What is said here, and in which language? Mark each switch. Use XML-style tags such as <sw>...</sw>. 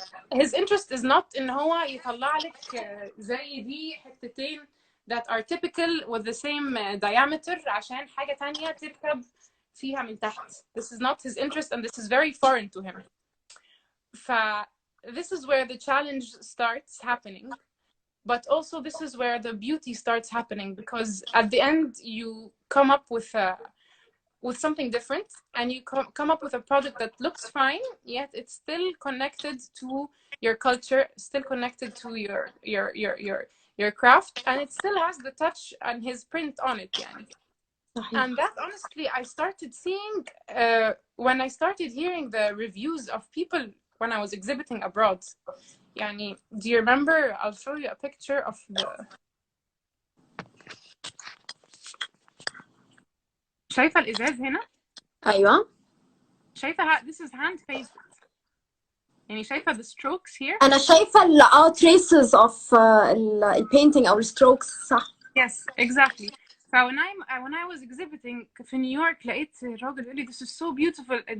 <en>His interest is not</en> <ar>إن هو يطلع لك زي دي حتتين</ar> <en>that are typical with the same diameter</en> <ar>عشان حاجة تانية تركب فيها من تحت.</ar> <en>This is not his interest and this is very foreign to him. This is where the challenge starts happening, but also this is where the beauty starts happening, because at the end you come up with something different and you come up with a product that looks fine, yet it's still connected to your culture, still connected to your craft, and it still has the touch and his print on it يعني.</en> <ar>صحيح.</ar> <en>And that honestly I started seeing when I started hearing the reviews of people when I was exhibiting abroad. يعني, do you remember? I'll show you a picture of the.</en> <ar>شايفة الإزاز هنا؟ ايوه</ar> <en>شايفة this is hand painted.</en> <ar>يعني شايفة</ar> <en>the strokes here.</en> <ar>انا شايفه</ar> <en>traces of</en> <ar>البينتينج او الستروكس. صح.</ar> <en>Yes, exactly. when I was exhibiting</en> <ar>في نيويورك</ar> <en>لقيت راجل يقول لي this is so beautiful.</en>